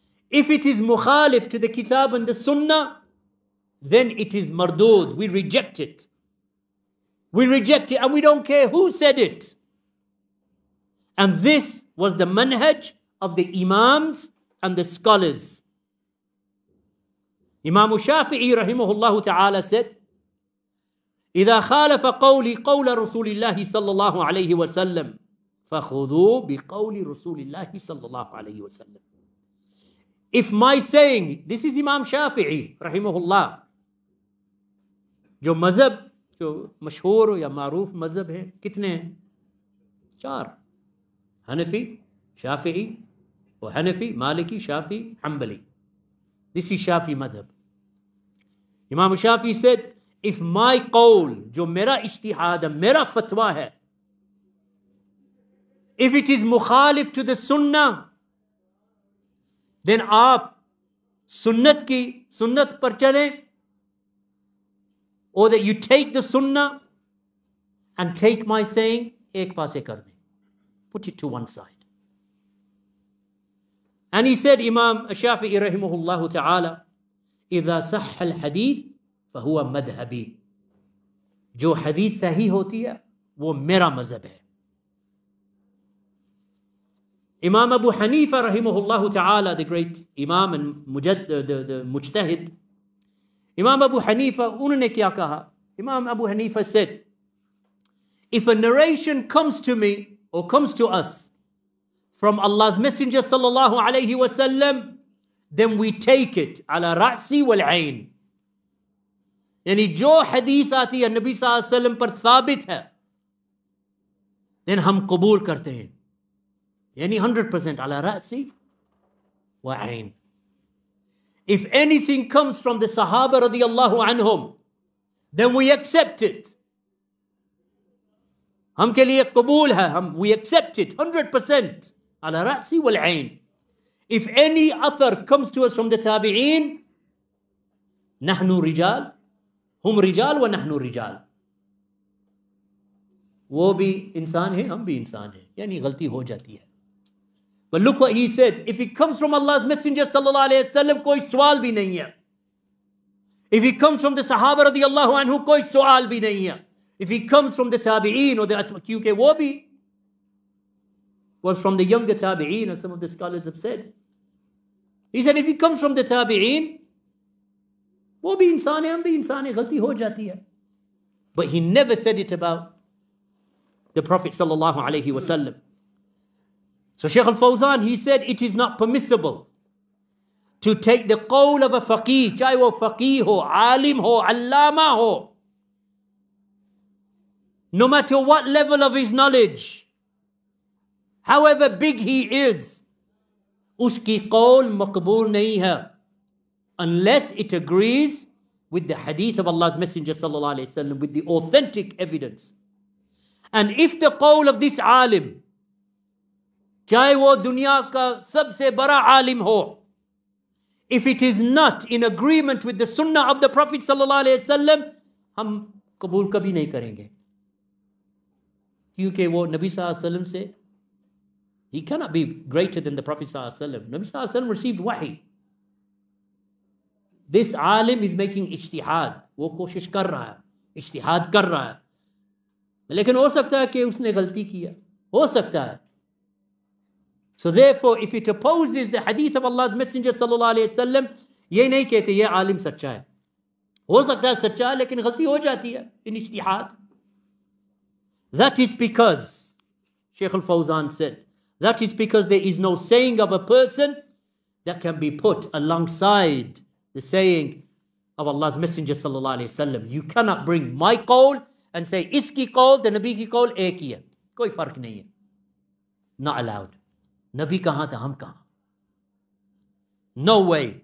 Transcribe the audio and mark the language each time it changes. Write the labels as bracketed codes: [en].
[en] If it is mukhalif to the kitab and the sunnah, then it is mardud. We reject it. And we don't care who said it. And this was the manhaj of the imams and the scholars. [ar] Imam Shafi'i rahimahullah ta'ala said, إذا خالف قولي قول رسول الله صلى الله عليه وسلم فخذوا بقول رسول الله صلى الله عليه وسلم. [en] If my saying, this is Imam Shafi'i rahimahullah, [hi] जो मजहब जो मशहूर या मारूफ मजहब है, कितने हैं? 4, हनफी, शाफिई और हनफी, मालिकी, Shafi, humbly. [en] This is Shafi madhab. Imam Shafi said, if my qawl, [hi] जो मेरा इज्तिहाद है, मेरा फतवा है, [en] if it is mukhalif to the sunnah, then [hi] आप सुन्नत पर चलें, [en] or that you take the sunnah and take my saying, [hi] एक पासे कर दें. [en] Put it to one side. And he said, Imam Shafi'i rahimahullah ta'ala, [ar] إذا صح الحديث فهو مذهبي. [hi] जो हदीस सही होती है वो मेरा मजहब है. [en] Imam Abu Hanifa rahimahullah ta'ala, the great Imam and the Mujtahid, Imam Abu Hanifa, [hi] उन्होंने क्या कहा? [en] Imam Abu Hanifa said, if a narration comes to me or comes to us from Allah's Messenger sallallahu alayhi wasallam, then we take it ala ra'si wal ayn. [hi] यानी जो हदीस आती है नबी सल्लल्लाहु अलैहि वसल्लम पर साबित है, then हम कबूल करते हैं, यानी 100% ala ra'si wa ayn. [en] If anything comes from the Sahaba radiyallahu anhum, then we accept it. [hi] हम के लिए कबूल है, [en] we accept it 100% [hi] ala ra'si wal ayn. [en] If any author comes to us from the tabi'een, [ar] nahnu rijal, hum rijal wa nahnu rijal. [hi] वो भी इंसान है, हम भी इंसान हैं, यानी गलती हो जाती है. [en] But look what he said. If it comes from Allah's Messenger sallallahu alayhi wasallam, [hi] कोई सवाल भी नहीं है. [en] If it comes from the Sahaba radiyallahu anhu, [hi] कोई सवाल भी नहीं है. [en] If it comes from the tabi'een or the [hi] क्योंकि वो भी [en] was from the younger tabi'een, as some of the scholars have said. He said, if it comes from the tabi'een, [hi] वो भी इंसान है, हम भी इंसान है, गलती हो जाती है. [en] But he never said it about the Prophet sallallahu alayhi wasallam. So Shaykh al-Fawzan, he said, it is not permissible to take the qawl of a faqih, [hi] चाहे वो faqih हो, alim हो, allama हो, [en] no matter what level of his knowledge, however big he is, [hi] उसकी qawl maqbool nahi hai, [en] unless it agrees with the hadith of Allah's Messenger sallallahu alayhi wasallam, with the authentic evidence. And if the qawl of this alim, [hi] चाहे वो दुनिया का सबसे बड़ा आलिम हो, [en] if it is not in agreement with the sunnah of the Prophet sallallahu alaihi wasallam, [hi] हम कबूल कभी नहीं करेंगे, क्योंकि वो नबी सल्लल्लाहु अलैहि वसल्लम से, [en] he cannot be greater than the Prophet sallallahu alaihi wasallam. Nabi sallallahu alaihi wasallam received wahi. This alim is making ijtihad, [hi] वो कोशिश कर रहा है, ijtihad कर रहा है, लेकिन हो सकता है कि उसने गलती किया, हो सकता है. [en] So therefore, if it opposes the hadith of Allah's Messenger sallallahu alayhi wasallam, [hi] ये नहीं कहते ये आलिम सच्चा है. हो सकता है सच्चा है, लेकिन गलती हो जाती है [en] in ijtihad. That is because, Shaykh al-Fawzan said, that is because there is no saying of a person that can be put alongside the saying of Allah's Messenger sallallahu alayhi wasallam. You cannot bring my qawl and say [hi] iski qawl, the Nabi ki qawl ek hi hai. Koi fark nahi hai. [en] Not allowed. [hi] Nabi kahan tha, hum kahan? [en] No way.